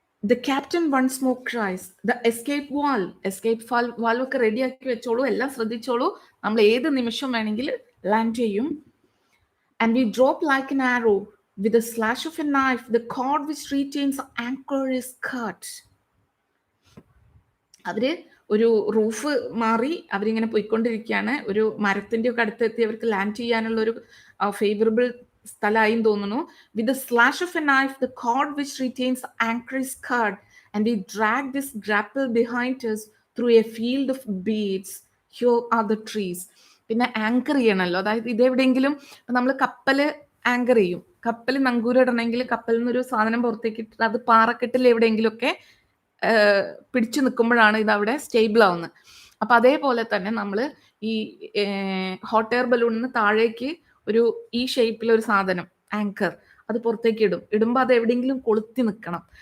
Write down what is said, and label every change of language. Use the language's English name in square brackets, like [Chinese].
[English] The captain once more cries, the escape valve [Malayalam] ഒക്കെ റെഡിയാക്കി വെച്ചോളൂ, എല്ലാം ശ്രദ്ധിച്ചോളൂ, നമ്മൾ ഏത് നിമിഷം വേണമെങ്കിൽ ലാൻഡ് ചെയ്യും. [English] And we drop like an arrow. With a slash of a knife, the cord which retains the anchor is cut. [Malayalam] അവര് ഒരു റൂഫ് മാറി അവരിങ്ങനെ പോയിക്കൊണ്ടിരിക്കുകയാണ്. ഒരു മരത്തിന്റെ ഒക്കെ അടുത്തെത്തി അവർക്ക് ലാൻഡ് ചെയ്യാനുള്ള ഒരു ഫേവറബിൾ സ്ഥലമായും തോന്നുന്നു. [English] With the slash of a knife, the cord which retains the anchor is cut, and we drag this grapple behind us through a field of beads. Here are the trees. [Malayalam] പിന്നെ anchor ചെയ്യണമല്ലോ, അതായത് ഇതെവിടെയെങ്കിലും നമ്മൾ കപ്പല് anchor ചെയ്യും, കപ്പൽ നങ്കൂരിടണമെങ്കിൽ കപ്പലിൽ നിന്നൊരു സാധനം പുറത്തേക്ക് ഇട്ടിട്ട് അത് പാറക്കെട്ടിൽ എവിടെയെങ്കിലുമൊക്കെ പിടിച്ചു നിൽക്കുമ്പോഴാണ് ഇത് അവിടെ സ്റ്റേബിൾ ആവുന്നത്. അപ്പൊ അതേപോലെ തന്നെ നമ്മൾ ഈ ഹോട്ട് എയർ ബലൂണിൽ നിന്ന് താഴേക്ക് ഒരു ഈ ഷേപ്പിൽ ഒരു സാധനം ആങ്കർ അത് പുറത്തേക്ക് ഇടുമ്പോൾ അത് എവിടെയെങ്കിലും കൊളുത്തി നിൽക്കണം.